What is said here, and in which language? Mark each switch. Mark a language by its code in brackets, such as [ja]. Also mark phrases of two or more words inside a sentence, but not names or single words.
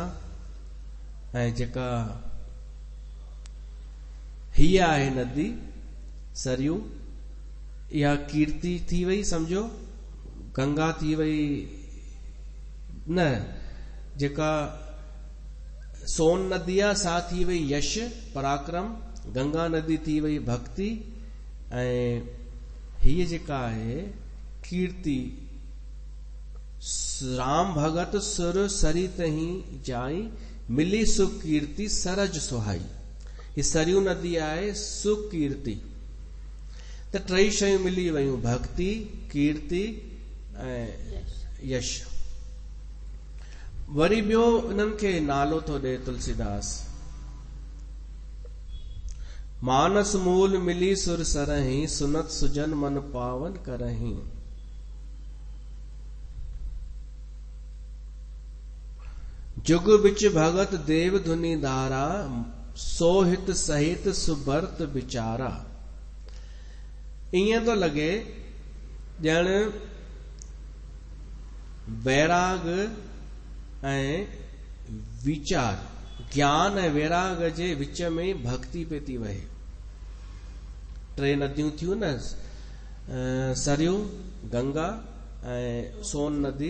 [sd] ऐं जेका हीअ आहे नदी सरयू, इहा कीर्ति थी वई, समझो गंगा थी वई न, जेका सोन नदी आहे सा थी वई यश पराक्रम, गंगा नदी थी वई भक्ति, ऐं हीअ जेका आहे कीर्ति। [awa] राम भगत सुर सरित ही जाई, मिली सुकीर्ति सरज सुहाई। [sd] ही सरयू नदी आहे सुकीर्ति। त टई शयूं मिली वयूं, भक्ति, कीर्ति ऐं यश। वरी ॿियो इन्हनि खे नालो थो ॾे तुलसीदास, [awa] मानस मूल मिली सुर सरही, सुनत सुजन मन पावन करही। जुग बिच भगत देव धुनी धारा, सोहित सहित सुबर्त विचारा। [sd] ईअं थो लॻे ॼण वैराग ऐं विचार, ज्ञान ऐं वैराग जे विच में भक्ति पे थी वहे। टे नदियूं थियूं न, सरयू, गंगा ऐं सोन नदी।